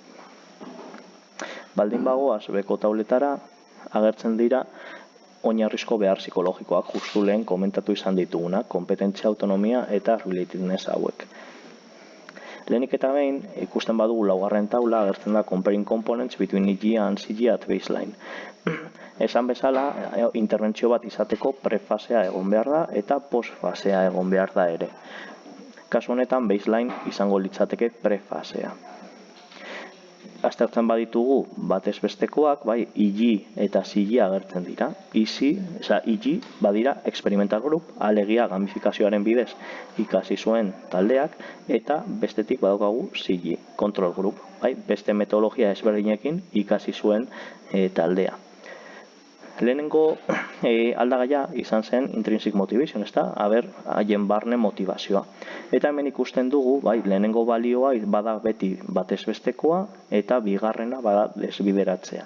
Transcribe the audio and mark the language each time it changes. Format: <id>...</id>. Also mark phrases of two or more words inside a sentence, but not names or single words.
<eu>Baldin bagoaz beko tauletara agertzen dira oinarrizko behar psikologikoak, justu lehen komentatu izan ditugunak, kompetentzia, autonomia eta relatedness hauek. Lehenik eta behin, ikusten badugu laugarren taula, agertzen da</eu> <en>comparing components between EG and CG at baseline.</en> <eu>Esan bezala, interbentzio bat izateko prefasea egon behar da eta postfasea egon behar da ere. Kasu honetan, baseline izango litzateke prefasea. Aztertzen baditugu batez bestekoak, EG eta CG agertzen dira. EG badira</eu> <en>experimental group,</en> <eu>alegia gamifikazioaren bidez ikasi zuen taldeak, eta bestetik badaukagu CG,</eu> <en>control group,</en> <eu>beste metodologia ezberdinekin ikasi zuen taldea. Lehenengo aldagaia izan zen</eu> <en>intrinsic motivation,</en> <eu>haien barne motivazioa. Eta hemen ikusten dugu, lehenengo balioa bada beti batez bestekoa eta bigarrena bada desbideratzea.</eu>